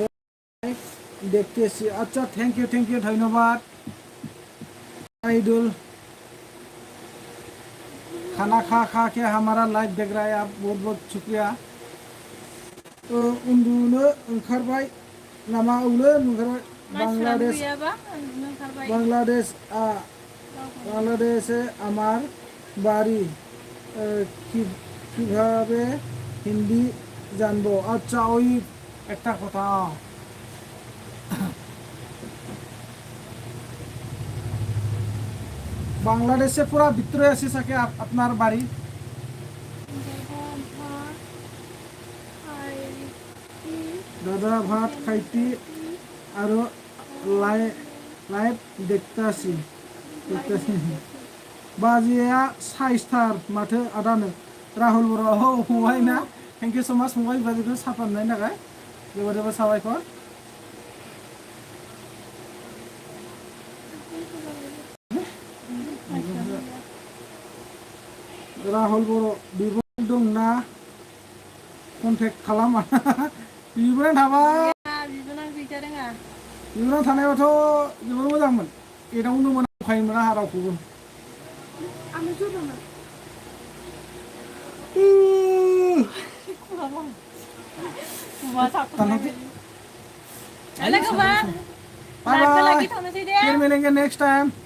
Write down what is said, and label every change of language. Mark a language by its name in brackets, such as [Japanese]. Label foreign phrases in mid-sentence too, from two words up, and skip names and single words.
[Hindi] দেখতেছি अच्छा [English] thank you [Hindi] धन्यवाद आइडल खाना खा के हमारा लाइव देख रहा है आप बहुत बहुत शुक्रिया तो [Bodo] उन्दुनो ओंखारबाय नामा उलो ओंखारबाय [Bangla] বাংলাদেশে আমার বাড়ি কিভাবে হিন্দি জানবো আচ্ছা ওই একটা কথা বাংলাদেশে পুরা ভিতরে আছে সাকে আপনার বাড়ি দাদা ভাত খাইতি আর লাইভ দেখতাছি [Bodo] बाजिया साइस्टार माथो आदानो राहुल बर' फंबाय ना [English] thank you so much [Bodo] फंबाय बाजिखौ साफानायनि थाखाय जोबोद जोबोद साबायखर राहुल बर' बिब' दंना कन्टेक्ट खालाम बिब'नाव थाबाय बिब'नाव थानायावथ' जोबोद मोजांमोन एदावनो मोनाखायोमोन आंहा रावखौबो [Hindi] फिर मिलेंगे [English] next time